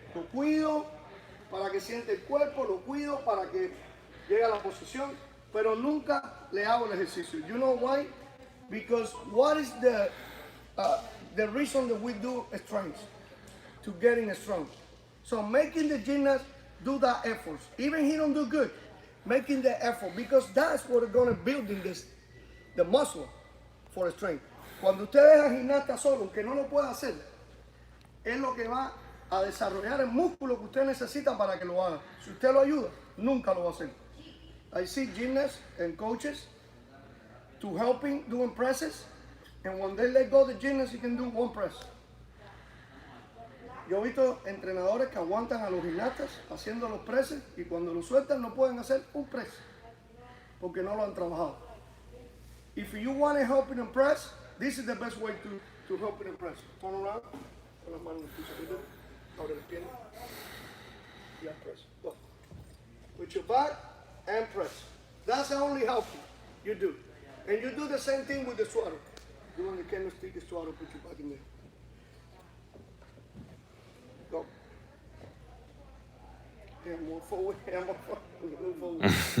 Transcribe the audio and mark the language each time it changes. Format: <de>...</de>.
<es>Lo cuido para que siente el cuerpo, lo cuido para que llegue a la posición, pero nunca le hago el ejercicio.</es> <en>You know why? Because what is the reason that we do strength? To getting strong. So making the gymnast do that effort. Even he don't do good, making the effort, because that's what is going to build in the muscle for strength.</en> <es>Cuando usted deja gimnasta solo, aunque no lo pueda hacer, es lo que va a desarrollar el músculo que usted necesita para que lo haga. Si usted lo ayuda, nunca lo va a hacer.</es> <en>I see gymnasts and coaches to helping doing presses, and when they let go the gymnast, he can do one press.</en> <es>Yo he visto entrenadores que aguantan a los gimnastas haciendo los presses y cuando los sueltan no pueden hacer un press porque no lo han trabajado.</es> <en>If you want to help them press, this is the best way to help them press. Turn around,</en> <es>con las manos en el piso, abre las piernas, y press.</es> <en>Go. With your back and press. That's the only help you do. And you do the same thing with the swatter. Doing the candlestick, the swatter, put your back in there. Go. More forward, move forward.</en>